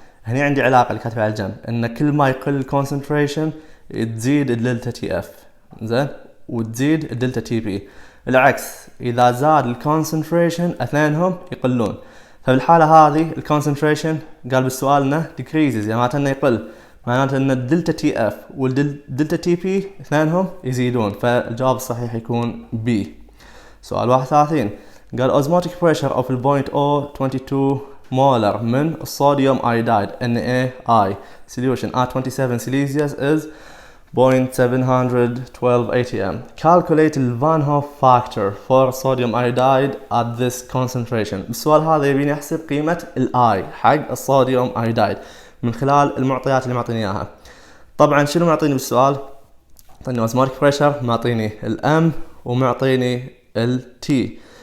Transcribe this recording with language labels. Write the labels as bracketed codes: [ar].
[ar] هني عندي علاقة اللي كاتبها على الجنب ان كل ما يقل concentration تزيد الدلتا تي اف، زين، وتزيد الدلتا تي بي. العكس اذا زاد الكونسنتريشن اثنينهم يقلون. فبالحالة هذه الكونسنتريشن قال بالسؤال انه decreases، يعني معناته انه يقل، معناته ان الدلتا تي اف والدلتا تي بي اثنينهم يزيدون. فالجواب الصحيح يكون بي. سؤال 31 قال [en] osmotic pressure of البوينت O22 molar [ar] من الصوديوم ايودايد [en] NaI solution at 27 Celsius is 0.712 atm. Calculate the Van Hoff factor for sodium iodide at this concentration. [ar] بالسؤال هذا يبيني احسب قيمة الاي حق الصوديوم ايودايد من خلال المعطيات اللي معطيني اياها. طبعا شنو معطيني بالسؤال؟ معطيني [en] osmotic pressure، [ar] معطيني الام، ومعطيني التي.